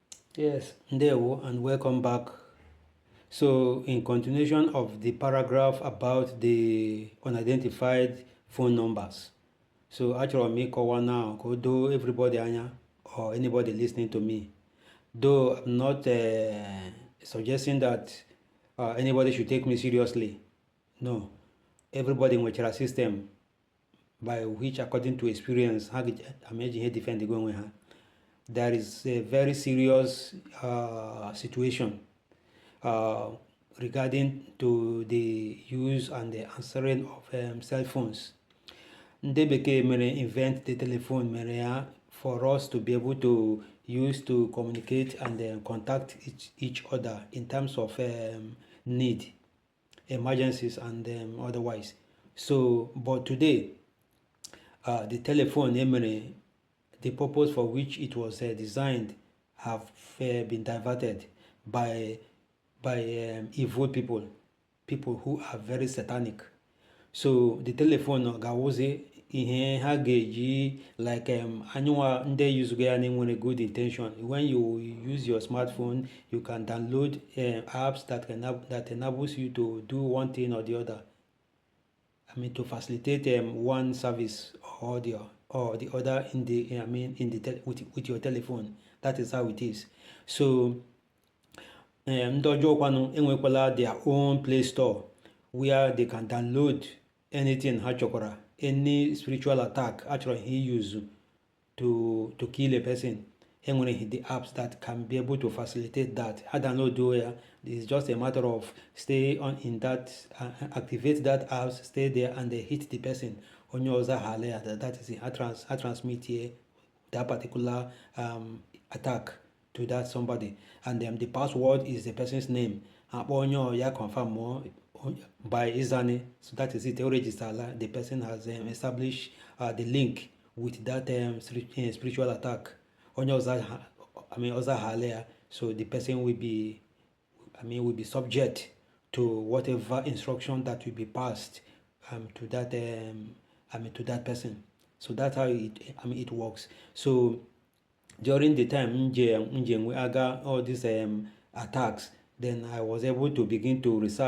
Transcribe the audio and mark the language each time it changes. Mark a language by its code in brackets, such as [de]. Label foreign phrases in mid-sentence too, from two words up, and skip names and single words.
[en] Yes, ndewo and welcome back. So, in continuation of the paragraph about the unidentified phone numbers. So, [ig] achọrọ m ịkọwa now ka o doo everybody anya [en] or anybody listening to me. Though I'm not suggesting that anybody should take me seriously. No. Everybody nwechara system by which according to experience [ig] ha ga-eji ihe [en] defend [ig] go onwe ha. [en] There is a very serious situation regarding to the use and the answering of cell phones. [ig] Ndị bekee mere [en] invent the telephone mere ya for us to be able to use to communicate and contact each other in terms of need, emergencies and otherwise. So, but today, the telephone emere, the purpose for which it was designed have been diverted by evil people who are very satanic. So the telephone [ig] ga-awụzi ihe ha ga-eji like anyụnwa ndị use ya na-enwere [en] good intention. When you use your smartphone, you can download apps that enables you to do one thing or the other. I mean, to facilitate one service or the other in the with your telephone. That is how it is. [ig] So ndị ọjọọ kwanụ enwekwala [en] their own play store where they can download anything [ig] ha chọkwara, [en] any spiritual attack [ig] achọrọ ha [en] use to kill a person. Enwere the apps that can be able to facilitate that. [ig] Ha download ya. [en] It's just a matter of stay on in that, activate that apps, stay there and they hit the person. [ig] Onye ọzọ ha [en] that is it. Ha transmit here that particular attack to that somebody, and the password is the person's name. [ig] Onye ya [en] confirm more by Izani, so that is it. Register the person has established the link with that spiritual attack. [ig] Onye ọzọ ha [en] so the person will be subject to whatever instruction that will be passed to that person. So that's how it works. So during the time [ig] nje aga [en] all these attacks, then I was able to begin to research.